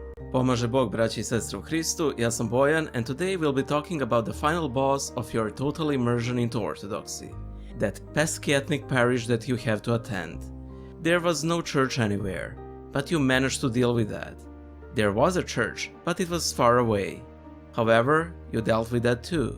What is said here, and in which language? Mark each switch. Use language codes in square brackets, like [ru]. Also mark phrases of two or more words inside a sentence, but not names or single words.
[sr] Pomaže Bog, braći i sestre u Hristu, ja sam Bojan, [en] and today we'll be talking about the final boss of your total immersion into Orthodoxy. That pesky ethnic parish that you have to attend. There was no church anywhere, but you managed to deal with that. There was a church, but it was far away. However, you dealt with that too.